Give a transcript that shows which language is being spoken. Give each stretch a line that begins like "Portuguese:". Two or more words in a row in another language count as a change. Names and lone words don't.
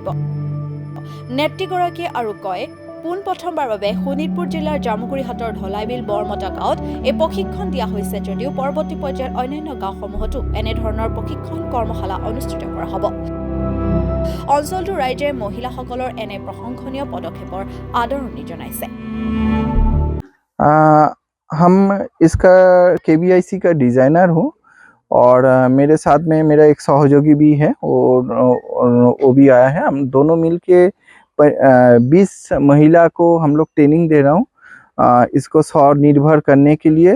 Assamese: নেত্ৰীগৰাকীয়ে আৰু কয়, পোনপ্ৰথমবাৰ বাবে শোণিতপুৰ জিলাৰ জামুগুৰিহাটৰ ঢলাইবিল বৰমতা গাঁৱত এই প্ৰশিক্ষণ দিয়া হৈছে যদিও পৰৱৰ্তী পৰ্যায়ত অন্যান্য গাঁওসমূহতো এনেধৰণৰ প্ৰশিক্ষণ কৰ্মশালা অনুষ্ঠিত কৰা হ'ব। অঞ্চলটোৰ ৰাইজে মহিলাসকলৰ এনে প্ৰশংসনীয় পদক্ষেপৰ আদৰণি জনাইছে।
Hindi: हम इसका KVIC का डिज़ाइनर हूँ और मेरे साथ में मेरा एक सहयोगी भी है और वो भी आया है। हम दोनों मिलके 20 महिला को हम लोग ट्रेनिंग दे रहा हूँ इसको स्वनिर्भर करने के लिए।